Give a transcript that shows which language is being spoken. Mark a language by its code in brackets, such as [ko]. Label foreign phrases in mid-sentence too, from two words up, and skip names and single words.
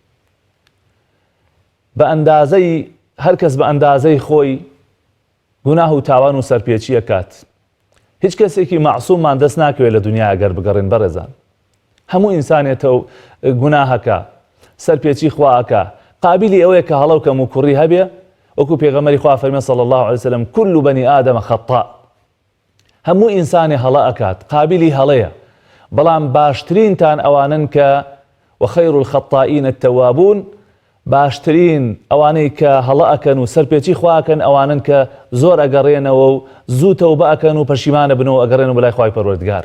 [ckb] بە ئەندازەی هەر کەس بە ئەندازەی خۆی گوناه و تاوان و سەرپێچی ئەکات. هیچ کەسێکی مەعسووممان دەست ناکەوێت لە دنیا ئەگەر بگەڕێن بەڕێزان. هەموو ئینسانێتە گوناهەکە، سەرپێچی خواکە، قابلی ئەوەیە کە هەڵە و کەم و کوڕی هەبێ، وەکو پێغەمبەری خوا فەرمێ [ar] صلی الله علیه وسلم كل بني آدم خطاء. [ckb] هەموو ئینسانی هەڵە ئەکات، قابلی هەڵەیە، بەڵام باشترینتان ئەوانن کە [ar] وخەیر الخطائین التەوابون، [ckb] باشترین ئەوانەی کە هەڵە ئەکەن و سەرپێچی خواکەن ئەوانن کە زۆر ئەگەڕێنەوە و زوو تەوبە ئەکەن و پەشیمانە بنەوە ئەگەڕێنەوە بەلای خوای پەروەردگار.